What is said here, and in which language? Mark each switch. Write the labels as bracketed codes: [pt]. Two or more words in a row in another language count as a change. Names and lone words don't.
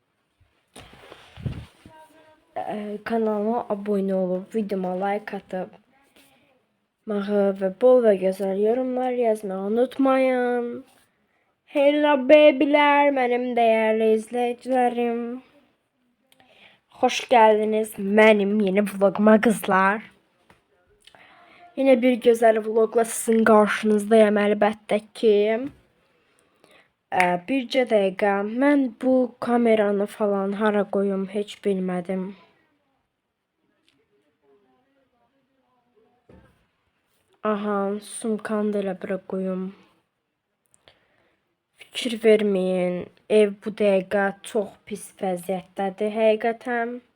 [tr] Kanalıma abone olup videoma like atıp ve bol ve güzel yorumlar yazmayı unutmayın. Hello babyler, benim değerli izleyicilerim. Hoş geldiniz benim yeni vloguma kızlar. Yine bir güzel vlogla sizin karşınızdayım elbette ki. [az] Bircə dəqiqə, mən bu kameranı falan hara [tr] koyum hiç [az] bilmədim. Aha, sumkanı da elə bura koyum. Fikir verməyin, ev bu dəqiqə çox pis vəziyyətdədir həqiqətən.